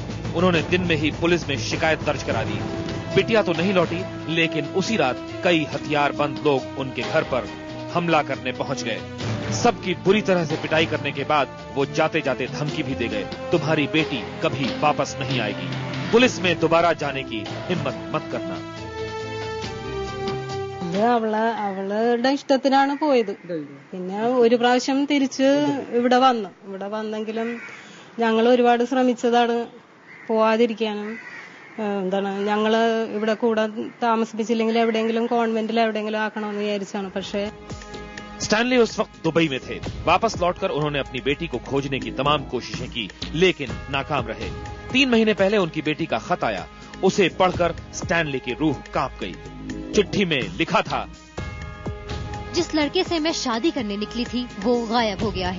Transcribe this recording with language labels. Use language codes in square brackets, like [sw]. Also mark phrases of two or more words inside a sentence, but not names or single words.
[hi] उन्होंने दिन में ही पुलिस में शिकायत दर्ज करा दी। बिटिया तो नहीं लौटी, लेकिन उसी रात कई हथियारबंद लोग उनके घर पर हमला करने पहुंच गए। सबकी बुरी तरह से पिटाई करने के बाद वो जाते जाते धमकी भी दे गए, तुम्हारी बेटी कभी वापस नहीं आएगी, पुलिस में दोबारा जाने की हिम्मत मत करना। [ml] അവളുടെ ഇഷ്ടത്തിനാണ് പോയത്. പിന്നെ ഒരു പ്രാവശ്യം തിരിച്ച് ഇവിടെ വന്നെങ്കിലും ഞങ്ങൾ ഒരുപാട് ശ്രമിച്ചതാണ് പോവാതിരിക്കാനും. എന്താണ് ഞങ്ങള് ഇവിടെ കൂടെ താമസിപ്പിച്ചില്ലെങ്കിൽ എവിടെയെങ്കിലും കോൺവെന്റിൽ എവിടെയെങ്കിലും ആക്കണമെന്ന് വിചാരിച്ചാണ്. പക്ഷേ [hi] स्टैनली उस वक्त दुबई में थे। वापस लौटकर उन्होंने अपनी बेटी को खोजने की तमाम कोशिशें की, लेकिन नाकाम रहे। 3 महीने पहले उनकी बेटी का खत आया। उसे पढ़कर स्टैनली की रूह कांप गई। चिट्ठी में लिखा था, जिस लड़के से मैं शादी करने निकली थी वो गायब हो गया है।